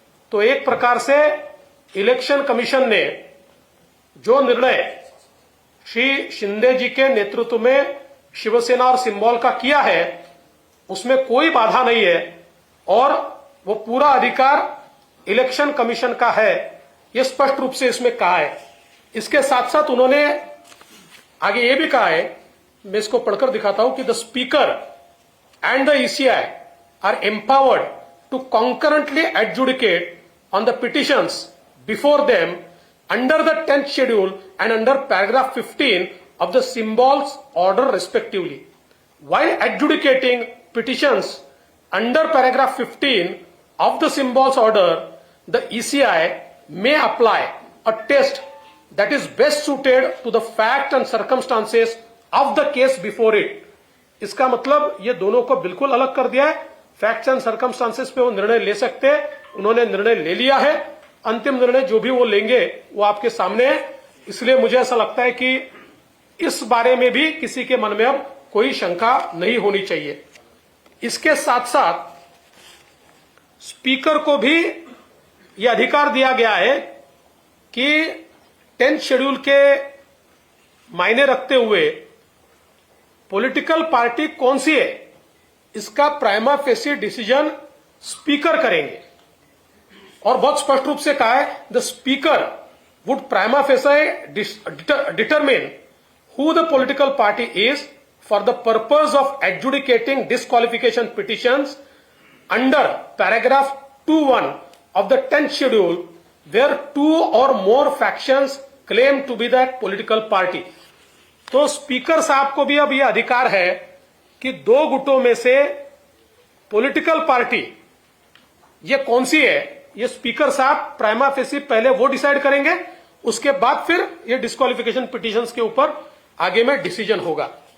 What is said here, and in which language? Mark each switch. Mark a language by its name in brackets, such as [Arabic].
[Hindi] तो एक प्रकार से इलेक्शन कमीशन ने जो निर्णय श्री शिंदे जी के नेतृत्व में शिवसेना और सिंबल का किया है, उसमें कोई बाधा नहीं है और वो पूरा अधिकार इलेक्शन कमीशन का है, ये स्पष्ट रूप से इसमें कहा है। इसके साथ साथ उन्होंने आगे ये भी कहा है, मैं इसको पढ़कर दिखाता हूं कि [English] The speaker and the ECI are empowered to concurrently adjudicate on the petitions before them under the 10th schedule and under paragraph 15 of the symbols order respectively. While adjudicating petitions under paragraph 15 of the symbols order, the ECI may apply a test that is best suited to the fact and circumstances of the case before it. [Hindi] इसका मतलब ये दोनों को बिल्कुल अलग कर दिया है। फैक्ट्स एंड सर्कमस्टांसेस पे वो निर्णय ले सकते हैं, उन्होंने निर्णय ले लिया है। अंतिम निर्णय जो भी वो लेंगे वो आपके सामने है। इसलिए मुझे ऐसा लगता है कि इस बारे में भी किसी के मन में अब कोई शंका नहीं होनी चाहिए। इसके साथ साथ स्पीकर को भी यह अधिकार दिया गया है कि 10th शेड्यूल के मायने रखते हुए पॉलिटिकल पार्टी कौन सी है, इसका प्राइमा फेसी डिसीजन स्पीकर करेंगे। और बहुत स्पष्ट रूप से कहा है, [English] The speaker would prima facie determine who the political party is for the purpose of adjudicating disqualification petitions under paragraph 2(1) of the 10th schedule where 2 or more factions claim to be that political party। [Hindi] तो speaker साहब को भी अब यह अधिकार है कि दो गुटों में से पॉलिटिकल पार्टी ये कौन सी है, ये स्पीकर साहब प्राइमा फेसी पहले वो डिसाइड करेंगे, उसके बाद फिर ये डिस्क्वालिफिकेशन पिटीशंस के ऊपर आगे में डिसीजन होगा।